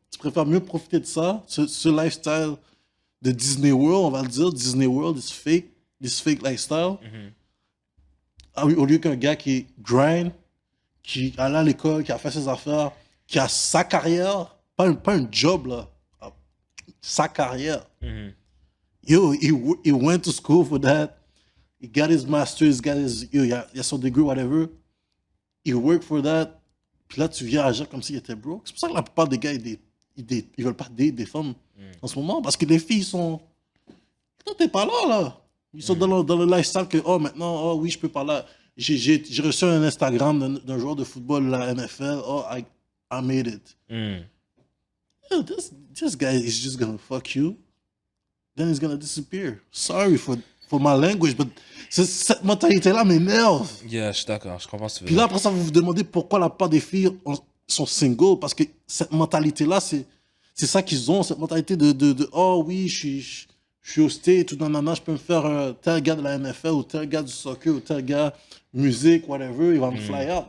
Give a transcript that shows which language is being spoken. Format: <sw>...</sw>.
<fr>Tu préfères mieux profiter de ça, ce lifestyle de Disney World, on va le dire. Disney World,</fr> <en>this fake lifestyle.</en> <fr>Ah oui, au lieu qu'un gars qui grind, qui allait à l'école, qui a fait ses affaires, qui a sa carrière, pas un job là, sa carrière.</fr> <en>Yo, he went to school for that. He got his master's,</en> <fr>il a son degree,</fr> <en>whatever. He worked for that.</en> <fr>Puis là, tu viens agir comme s'il était broke. C'est pour ça que la plupart des gars, ils veulent pas date des femmes en ce moment. Parce que les filles sont... Toi, t'es pas là. Ils sont dans le lifestyle que, oh, maintenant, oh oui, je peux pas là. J'ai reçu un Instagram d'un joueur de football de la NFL.</fr> <en>Oh, I made it. Yo, this guy is just gonna fuck you. Then he's gonna disappear. Sorry for my language, but</en> <fr>cette mentalité-là m'énerve. Yeah, je suis d'accord, je comprends ce que tu veux Puis là, après ça, vous vous demandez pourquoi la plupart des filles sont single, parce que cette mentalité-là, c'est ça qu'ils ont, cette mentalité de oh oui, je suis au state, tout nanana, je peux me faire tel gars de la NFL, ou tel gars du soccer, ou tel gars musique, whatever, il va me fly out.</fr>